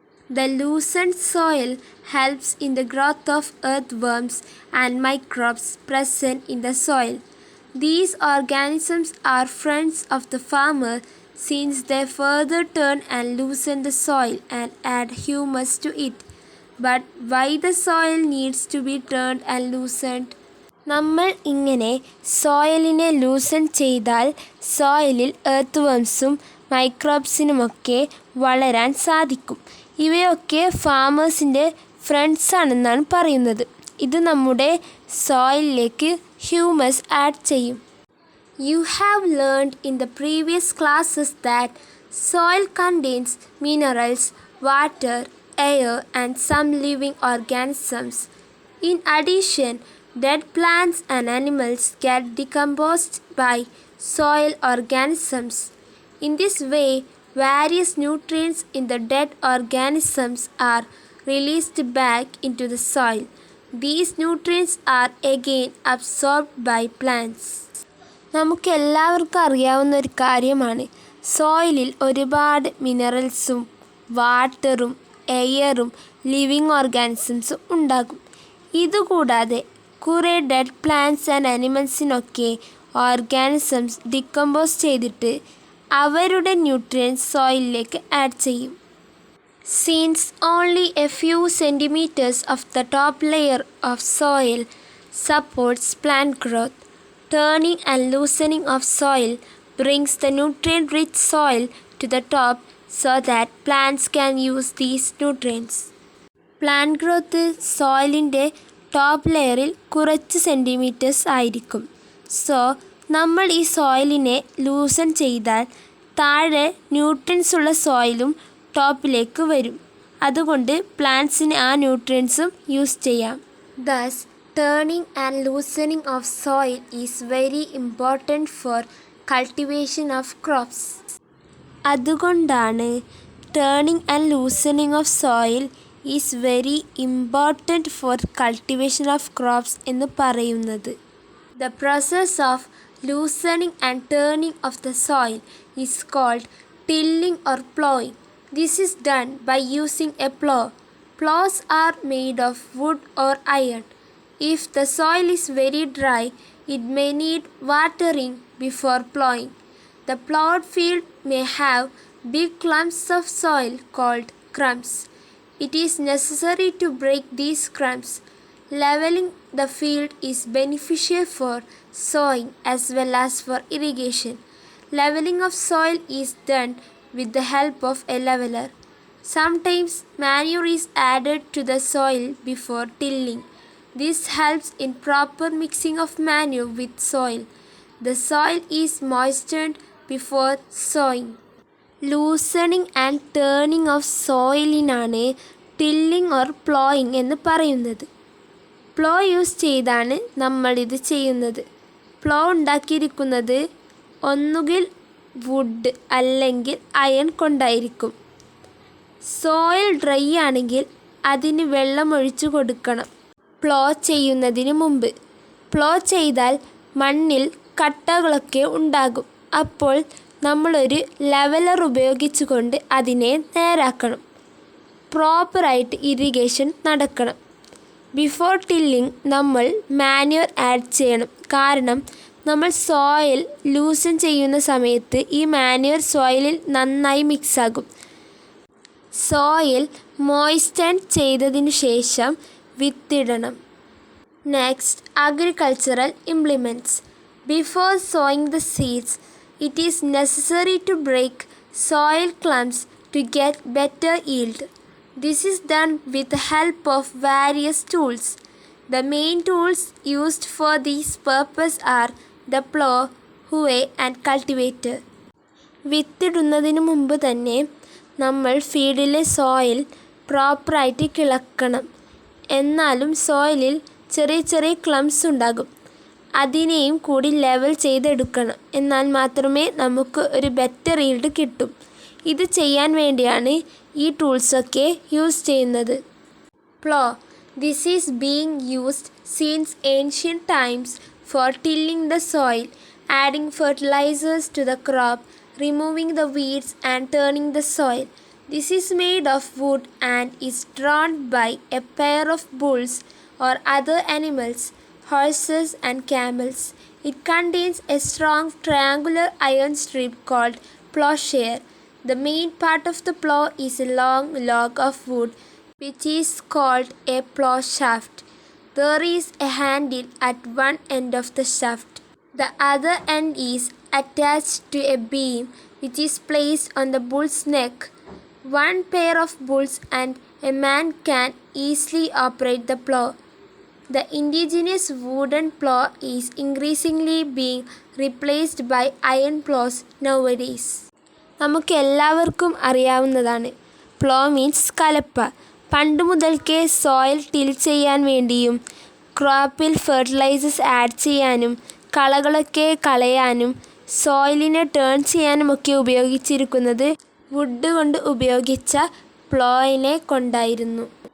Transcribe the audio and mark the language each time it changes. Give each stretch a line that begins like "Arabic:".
English: The loosened soil helps in the growth of earthworms and microbes present in the soil. These organisms are friends of the farmer since they further turn and loosen the soil and add humus to it. But why the soil needs to be turned and loosened?
Malayalam: നമ്മൾ ഇങ്ങനെ സോയിലിനെ ലൂസൺ ചെയ്താൽ സോയിലിൽ earth വർംസും മൈക്രോബ്സിനുമൊക്കെ വളരാൻ സാധിക്കും. ഇവയൊക്കെ ഫാമേഴ്സിൻ്റെ ഫ്രണ്ട്സാണെന്നാണ് പറയുന്നത്. ഇത് നമ്മുടെ സോയിലിലേക്ക് humus add ചെയ്യും.
English: You have learned in the previous classes that soil contains minerals, water, air, and some living organisms. In addition, dead plants and animals get decomposed by soil organisms. In this way, various nutrients in the dead organisms are released back into the soil. These nutrients are again absorbed by plants.
Malayalam: നമുക്കെല്ലാവർക്കും അറിയാവുന്ന ഒരു കാര്യമാണ്, സോയിലിൽ ഒരുപാട് മിനറൽസും വാട്ടറും എയറും living ഓർഗാനിസംസും ഉണ്ടാകും. ഇതുകൂടാതെ കുറേ dead plants and അനിമൽസിനൊക്കെ organisms decompose ചെയ്തിട്ട് അവരുടെ ന്യൂട്രിയൻസ് സോയിലിലേക്ക് ആഡ് ചെയ്യും.
English: Since only a few centimeters of the top layer of soil supports plant growth, turning and loosening of soil brings the nutrient-rich soil to the top so that plants can use these nutrients.
Malayalam: Plant growth സോയിലിൻ്റെ top ലെയറിൽ കുറച്ച് centimetres ആയിരിക്കും. So നമ്മൾ ഈ സോയിലിനെ ലൂസൺ ചെയ്താൽ താഴെ nutrients ഉള്ള സോയിലും ടോപ്പിലേക്ക് വരും. അതുകൊണ്ട് പ്ലാന്റ്സിന് ആ ന്യൂട്രിയൻസും യൂസ് ചെയ്യാം.
English: Thus, turning and loosening of soil is very important for cultivation of crops.
Malayalam: അതുകൊണ്ടാണ്
English: turning and loosening of soil is very important for cultivation of crops
Malayalam: എന്ന് പറയുന്നത്.
English: The process of loosening and turning of the soil is called tilling or plowing. This is done by using a plow. Plows are made of wood or iron. If the soil is very dry, it may need watering before plowing. The plowed field may have big clumps of soil called crumbs. It is necessary to break these crumbs. Leveling the field is beneficial for sowing as well as for irrigation. Leveling of soil is done with the help of a leveler. Sometimes manure is added to the soil before tilling. This helps in proper mixing of manure with soil. The soil is moistened before sowing.
Malayalam: Loosening and turning of സോയിലിനാണ് tilling or ploughing എന്ന് പറയുന്നത്. Plough use ചെയ്താണ് നമ്മളിത് ചെയ്യുന്നത്. Plough ഉണ്ടാക്കിയിരിക്കുന്നത് ഒന്നുകിൽ would അല്ലെങ്കിൽ iron കൊണ്ടായിരിക്കും. Soil dry ആണെങ്കിൽ അതിന് വെള്ളം ഒഴിച്ചു കൊടുക്കണം പ്ലോ ചെയ്യുന്നതിന് മുമ്പ്. പ്ലോ ചെയ്താൽ മണ്ണിൽ കട്ടകളൊക്കെ ഉണ്ടാകും. അപ്പോൾ നമ്മളൊരു ലെവലർ ഉപയോഗിച്ചുകൊണ്ട് അതിനെ നേരാക്കണം. പ്രോപ്പറായിട്ട് ഇറിഗേഷൻ നടക്കണം. ബിഫോർ ടില്ലിംഗ് നമ്മൾ മാന്യൂർ ആഡ് ചെയ്യണം. കാരണം നമ്മൾ സോയിൽ ലൂസൺ ചെയ്യുന്ന സമയത്ത് ഈ മാന്യൂർ സോയിലിൽ നന്നായി മിക്സാകും. സോയിൽ മോയ്സ്റ്റൻ ചെയ്തതിനു ശേഷം വിത്തിടണം.
English: Next, agricultural implements. Before sowing the seeds, it is necessary to break soil clumps to get better yield. This is done with the help of various tools. The main tools used for this purpose are the plow, hoe and cultivator.
Malayalam: വിത്തിടുന്നതിന് മുമ്പ് തന്നെ നമ്മൾ ഫീൽഡിലെ soil പ്രോപ്പറായിട്ട് കിളക്കണം. എന്നാലും സോയിലിൽ ചെറിയ ചെറിയ ക്ലംസ് ഉണ്ടാകും. അതിനെയും കൂടി ലെവൽ ചെയ്തെടുക്കണം. എന്നാൽ മാത്രമേ നമുക്ക് ഒരു ബെറ്റർ ഈൽഡ് കിട്ടും. ഇത് ചെയ്യാൻ വേണ്ടിയാണ് ഈ ടൂൾസൊക്കെ യൂസ് ചെയ്യുന്നത്. Plough.
English: This is being used since ancient times for tilling the soil, adding fertilisers to the crop, removing the weeds and turning the soil. This is made of wood and is drawn by a pair of bulls or other animals, horses and camels. It contains a strong triangular iron strip called plowshare. The main part of the plow is a long log of wood which is called a plow shaft. There is a handle at one end of the shaft. The other end is attached to a beam which is placed on the bull's neck. One pair of bulls and a man can easily operate the plow. The indigenous wooden plow is increasingly being replaced by iron plows nowadays.
Malayalam: നമുക്ക് എല്ലാവർക്കും അറിയാവുന്നതാണ് plough means കലപ്പ. പണ്ട് മുതൽക്കേ soil till ചെയ്യാൻ വേണ്ടിയും ക്രോപ്പിൽ fertilisers add ചെയ്യാനും കളകളൊക്കെ കളയാനും സോയിലിനെ turn ചെയ്യാനുമൊക്കെ ഉപയോഗിച്ചിരിക്കുന്നത് വുഡ് കൊണ്ട് ഉപയോഗിച്ച പ്ലോയിനെ കൊണ്ടായിരുന്നു.